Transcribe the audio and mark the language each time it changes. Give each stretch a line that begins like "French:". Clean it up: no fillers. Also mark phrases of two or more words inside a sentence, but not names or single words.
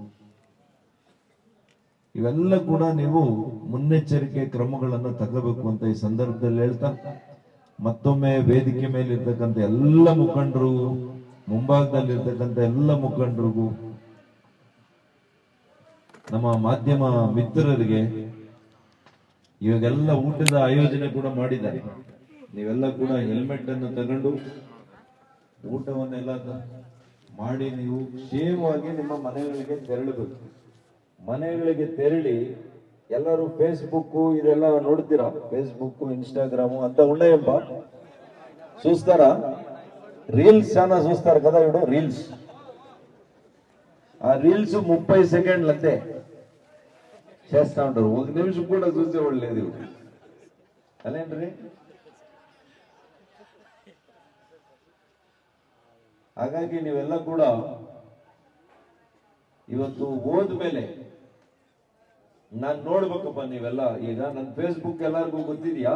Kannada: ಇವೆಲ್ಲ ಕೂಡ ನೀವು ಮುನ್ನೆಚ್ಚರಿಕೆ ಕ್ರಮಗಳನ್ನು ತಗೋಬೇಕು ಅಂತ ಈ ಸಂದರ್ಭದಲ್ಲಿ ಹೇಳ್ತಾ, ಮತ್ತೊಮ್ಮೆ ವೇದಿಕೆ ಮೇಲೆ ಇರ್ತಕ್ಕಂಥ ಎಲ್ಲ ಮುಖಂಡರು, ಮುಂಭಾಗದಲ್ಲಿರ್ತಕ್ಕಂಥ ಎಲ್ಲ ಮುಖಂಡರಿಗೂ, ನಮ್ಮ ಮಾಧ್ಯಮ ಮಿತ್ರರಿಗೆ, ಇವಾಗೆಲ್ಲ ಊಟದ ಆಯೋಜನೆ ಕೂಡ ಮಾಡಿದ್ದಾರೆ. ನೀವೆಲ್ಲ ಕೂಡ ಹೆಲ್ಮೆಟ್ ಅನ್ನು ತಗೊಂಡು ಊಟವನ್ನೆಲ್ಲ ಮಾಡಿ ನೀವು ಕ್ಷೇಮವಾಗಿ ನಿಮ್ಮ ಮನೆಗಳಿಗೆ ತೆರಳಬೇಕು. ಮನೆಗಳಿಗೆ ತೆರಳಿ ಎಲ್ಲರೂ ಫೇಸ್ಬುಕ್ ಇದೆಲ್ಲ ನೋಡ್ತೀರಾ, ಫೇಸ್ಬುಕ್
Telugu: ఇన్స్టాగ్రామ్ అంత ఉన్నాయప్ప. చూస్తారా? రీల్స్ చాలా చూస్తారు కదా, ఇప్పుడు రీల్స్. ఆ రీల్స్ 30 సెకండ్లు అంతే చేస్తా ఉంటారు. 1 నిమిషం కూడా చూసేవాళ్ళు లేదు ಅಲ್ಲೇನ್ರಿ.
Kannada: ಹಾಗಾಗಿ ನೀವೆಲ್ಲ ಕೂಡ ಇವತ್ತು ಹೋದ್ಮೇಲೆ ನಾನ್ ನೋಡ್ಬೇಕಪ್ಪ. ನೀವೆಲ್ಲ ಈಗ ನನ್ನ ಫೇಸ್ಬುಕ್ ಎಲ್ಲರಿಗೂ ಗೊತ್ತಿದ್ಯಾ?